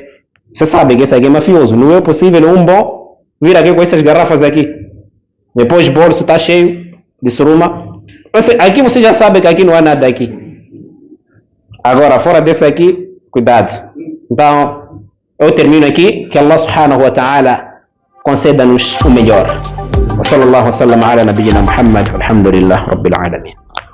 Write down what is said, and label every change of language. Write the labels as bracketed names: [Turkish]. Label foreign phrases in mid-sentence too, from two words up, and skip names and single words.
[Portuguese] Você sabe que esse aqui é mafioso. Não é possível um bom vir aqui com essas garrafas aqui. Depois o bolso está cheio de suruma. Aqui você já sabe que aqui não há nada aqui. Agora, fora desse aqui, cuidado. Então, eu termino aqui. Que Allah [Arabic] سبحانه وتعالى [Portuguese] conceda-nos o melhor. [Arabic] وصلى الله وسلم على نبينا محمد. الحمد لله رب العالمين.